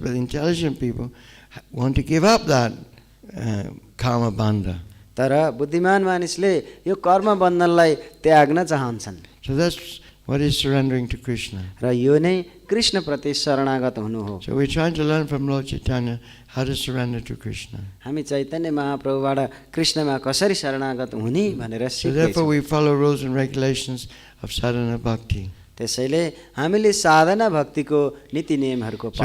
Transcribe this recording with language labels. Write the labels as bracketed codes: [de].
[en] But intelligent people want to give up that karma bandha. [ne] तर बुद्धिमान मानिसले यो कर्म बन्धनलाई त्याग्न चाहन्छन्. [en] So that's what is surrendering to Krishna. [ne] र यो नै कृष्ण प्रति शरणागत हुनु हो. [en] So we're trying to learn from Lord Chaitanya how to surrender to Krishna. [ne] हामी चैतन्य महाप्रभुबाट कृष्णमा कसरी शरणागत हुने भनेर सिक्दैछौँ. [en] So therefore we follow rules and regulations of sadhana bhakti. [ne] त्यसैले हामीले साधना भक्तिको नीति नियमहरूको पालन.